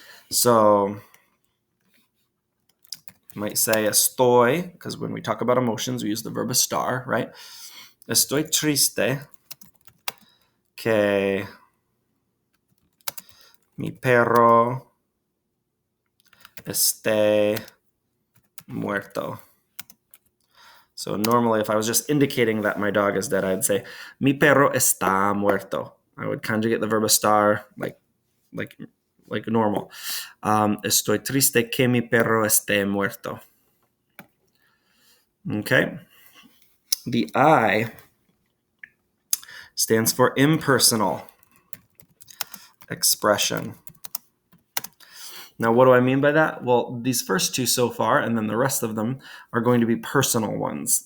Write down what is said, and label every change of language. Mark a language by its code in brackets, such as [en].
[en] So you might say estoy, because when we talk about emotions, we use the verb estar, right? [es] Estoy triste que mi perro esté muerto. [en] So normally if I was just indicating that my dog is dead, I'd say [es] mi perro está muerto. [en] I would conjugate the verb estar like normal. [es] Estoy triste que mi perro esté muerto. [en] Okay. The I stands for impersonal expression. Now, what do I mean by that? Well, these first two so far, and then the rest of them are going to be personal ones.